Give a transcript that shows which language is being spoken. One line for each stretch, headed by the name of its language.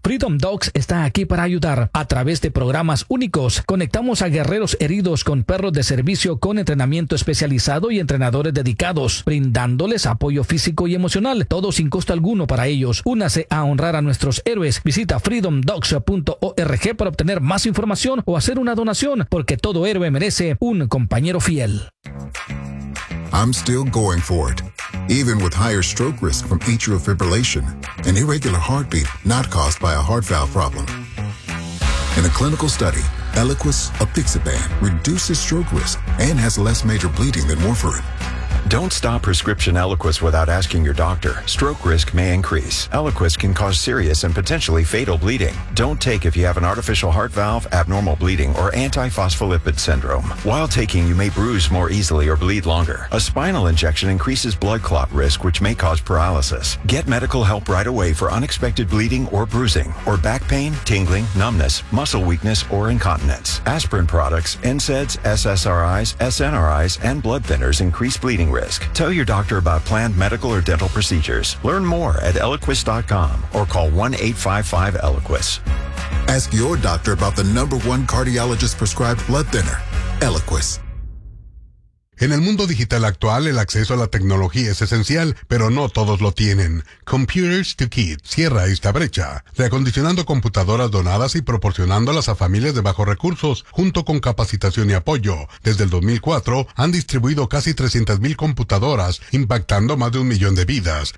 Spanish: Freedom Dogs está aquí para ayudar. A través de programas únicos, conectamos a guerreros heridos con perros de servicio con entrenamiento especializado y entrenadores dedicados, brindándoles apoyo físico y emocional, todo sin costo alguno para ellos. Únase a honrar a nuestros héroes. Visita freedomdogs.org para obtener más información o hacer una donación, porque todo héroe merece un compañero fiel.
English: I'm still going for it, even with higher stroke risk from atrial fibrillation, an irregular heartbeat not caused by a heart valve problem. In a clinical study, Eliquis apixaban reduces stroke risk and has less major bleeding than warfarin. Don't stop prescription Eliquis without asking your doctor. Stroke risk may increase. Eliquis can cause serious and potentially fatal bleeding. Don't take if you have an artificial heart valve, abnormal bleeding, or antiphospholipid syndrome. While taking, you may bruise more easily or bleed longer. A spinal injection increases blood clot risk, which may cause paralysis. Get medical help right away for unexpected bleeding or bruising, or back pain, tingling, numbness, muscle weakness, or incontinence. Aspirin products, NSAIDs, SSRIs, SNRIs, and blood thinners increase bleeding risk. Tell your doctor about planned medical or dental procedures. Learn more at Eliquis.com or call 1-855-ELIQUIS. Ask your doctor about the number one cardiologist prescribed blood thinner, Eliquis.
Spanish: En el mundo digital actual, el acceso a la tecnología es esencial, pero no todos lo tienen. Computers to Kids cierra esta brecha, reacondicionando computadoras donadas y proporcionándolas a familias de bajos recursos, junto con capacitación y apoyo. Desde el 2004, han distribuido casi 300,000 computadoras, impactando más de 1,000,000 de vidas.